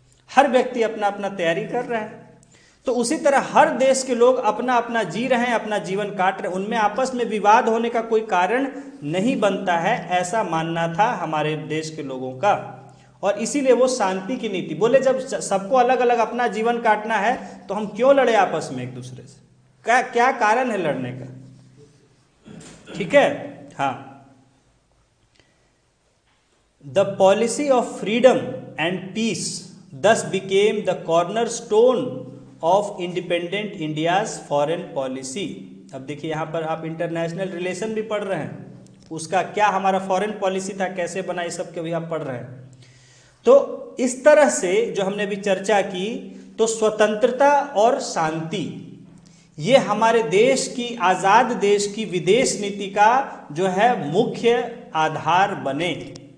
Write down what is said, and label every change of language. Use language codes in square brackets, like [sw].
[hi] हर व्यक्ति अपना अपना तैयारी कर रहा है। तो उसी तरह हर देश के लोग अपना अपना जी रहे हैं, अपना जीवन काट रहे हैं, उनमें आपस में विवाद होने का कोई कारण नहीं बनता है, ऐसा मानना था हमारे देश के लोगों का। और इसीलिए वो शांति की नीति बोले, जब सबको अलग अलग अपना जीवन काटना है तो हम क्यों लड़े आपस में एक दूसरे से? क्या क्या कारण है लड़ने का? ठीक है, हाँ। [en] The policy of freedom and peace thus became the cornerstone of independent India's foreign policy। [hi] अब देखिए यहाँ पर आप इंटरनेशनल रिलेशन भी पढ़ रहे हैं, उसका क्या हमारा फॉरेन पॉलिसी था, कैसे बना, ये सब के भी आप पढ़ रहे हैं। तो इस तरह से जो हमने भी चर्चा की, तो स्वतंत्रता और शांति ये हमारे देश की, आजाद देश की विदेश नीति का जो है मुख्य आधार बने।